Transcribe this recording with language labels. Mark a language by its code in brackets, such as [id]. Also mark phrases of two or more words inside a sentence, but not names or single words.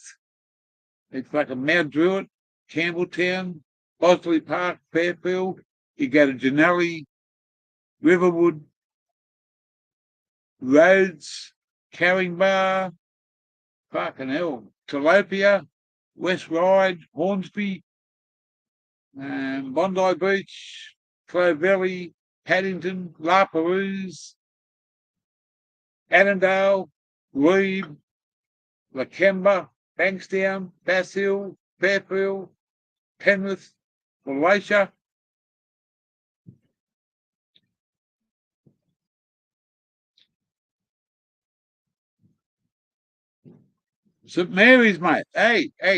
[en] It's fucking Mount Druitt, Campbelltown, Bosley Park, Fairfield. You go to Janelli, Riverwood, Rhodes, Caringbah, fucking hell, Tilapia, West Ryde, Hornsby, Bondi Beach, Clovelly, Paddington, La Perouse, Annandale, Reeb, Lakemba, Bankstown, Bass Hill, Fairfield, Penrith, Malaysia. St Mary's, mate. Hey.